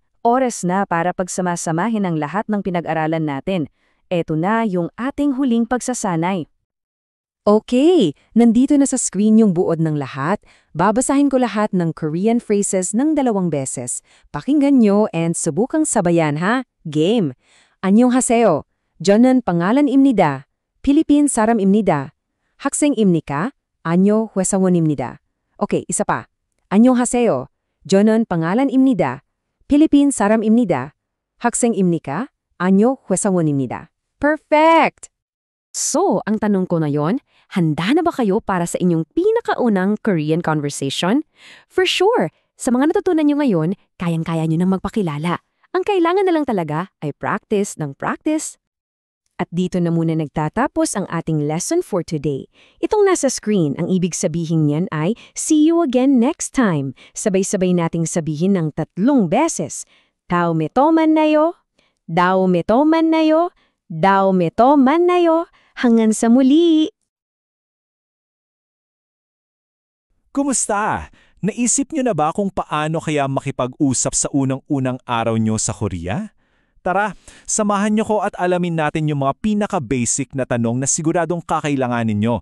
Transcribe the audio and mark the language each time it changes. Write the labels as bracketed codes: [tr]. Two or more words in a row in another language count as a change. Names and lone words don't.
[tl] Oras na para pagsamasamahin ang lahat ng pinag-aralan natin. Eto na yung ating huling pagsasanay. Okay, nandito na sa screen yung buod ng lahat. Babasahin ko lahat ng [en] Korean phrases [tl] ng 2 beses. Pakinggan nyo and subukang sabayan ha. Game. [ko] 안녕하세요. 저는 pangalan입니다. Philippine 사람입니다. 학생입니까? 아니요, 회사원입니다. [tl] Okay, isa pa. [ko] 안녕하세요. 저는 pangalan입니다. Philippine 사람입니다. 학생입니까? 아니요, 회사원입니다. [tl] Perfect! So, ang tanong ko na yon, handa na ba kayo para sa inyong pinakaunang [en] Korean conversation? For sure, [tl] sa mga natutunan nyo ngayon, kayang-kaya nyo nang magpakilala. Ang kailangan na lang talaga ay practice ng practice. At dito na muna nagtatapos ang ating [en] lesson for today. [tl] Itong nasa screen, ang ibig sabihin niyan ay [en] see you again next time. [tl] Sabay-sabay nating sabihin ng 3 beses. [ko] 다음에 또 만나요. 다음에 또 만나요. 다음에 또 만나요. [tl] Hanggang sa muli! Kumusta? Naisip nyo na ba kung paano kaya makipag-usap sa unang-unang araw nyo sa Korea? Tara, samahan nyo ko at alamin natin yung mga pinaka-basic na tanong na siguradong kakailanganin nyo.